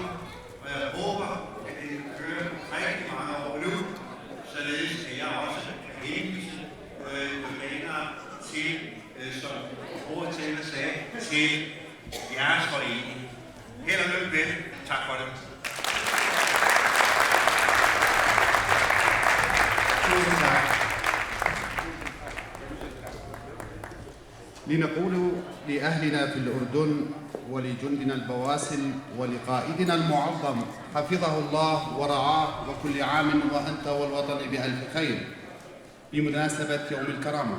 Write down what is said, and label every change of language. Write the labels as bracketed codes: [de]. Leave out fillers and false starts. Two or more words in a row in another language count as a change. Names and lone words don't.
[da] Og jeg håber, at det vil køre rigtig mange år nu, således at jeg også kan henvise jordanere til, som ordtaler sagde, til jeres forening. Held og lykke vel. Tak for det. [ar] لنقول لأهلنا في الأردن ولجندنا البواسل ولقائدنا المعظم حفظه الله ورعاه وكل عام وأنت والوطن بألف خير بمناسبة يوم الكرامة.